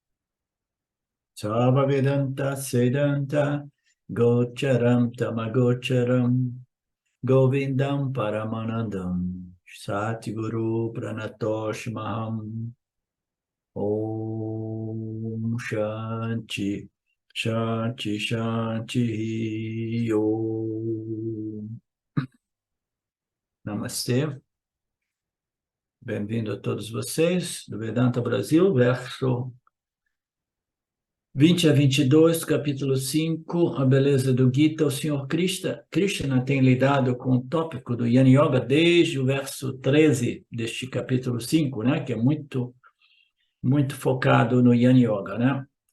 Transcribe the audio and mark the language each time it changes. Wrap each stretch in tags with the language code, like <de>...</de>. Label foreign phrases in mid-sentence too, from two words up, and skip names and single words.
<sa>सर्व वेदान्त सिद्धान्त गोचरं तमगोचरम् गोविन्दं परमानन्दं सद्गुरुं प्रणतोऽस्म्यहम् ॐ शान्तिः शान्तिः शान्तिः ॐ नमस्ते.</sa> <pt>Bem-vindo a todos vocês do Vedanta Brasil, verso 20 a 22, capítulo 5, a beleza do Gita. O Senhor Krishna tem lidado com o tópico do Yana Yoga desde o verso 13 deste capítulo 5, né, que é muito focado no Yana Yoga, né?</pt>